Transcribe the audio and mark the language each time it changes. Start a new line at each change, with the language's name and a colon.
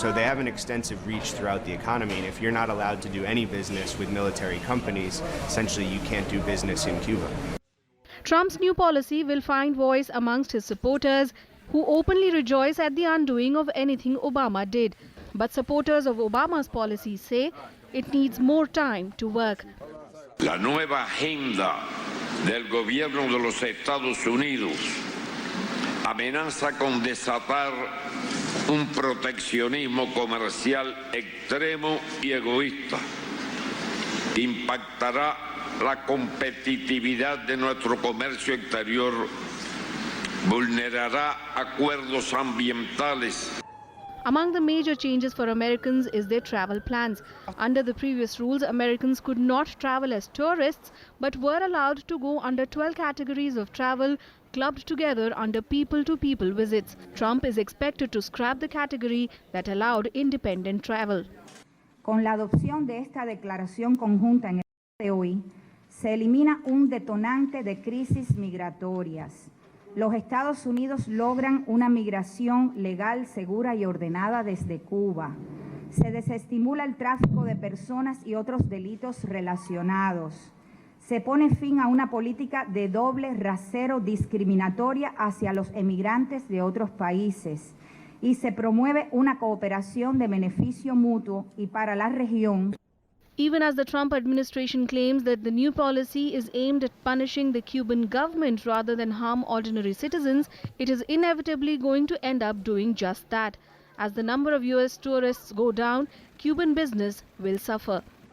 English: So they have an extensive reach throughout the economy, and if you're not allowed to do any business with military companies, essentially you can't do business in Cuba. Trump's new policy will find voice amongst his supporters, who openly rejoice at the undoing of anything Obama did. But supporters of Obama's policy say it needs more time to work.
Spanish: La nueva agenda del gobierno de los Estados Unidos amenaza con desatar un proteccionismo comercial extremo y egoísta. Impactará la competitividad de nuestro comercio exterior, vulnerará acuerdos ambientales.
English: Among the major changes for Americans is their travel plans. Under the previous rules, Americans could not travel as tourists, but were allowed to go under 12 categories of travel clubbed together under people-to-people visits. Trump is expected to scrap the category that allowed independent travel.
Spanish: Con la adopción de esta declaración conjunta en el día de hoy, se elimina un detonante de crisis migratorias. Los Estados Unidos logran una migración legal, segura y ordenada desde Cuba. Se desestimula el tráfico de personas y otros delitos relacionados. Se pone fin a una política de doble rasero discriminatoria hacia los emigrantes de otros países y se promueve una cooperación de beneficio mutuo y para la región.
English: Even as the Trump administration claims that the new policy is aimed at punishing the Cuban government rather than harm ordinary citizens, it is inevitably going to end up doing just that. As the number of US tourists go down, Cuban business will suffer.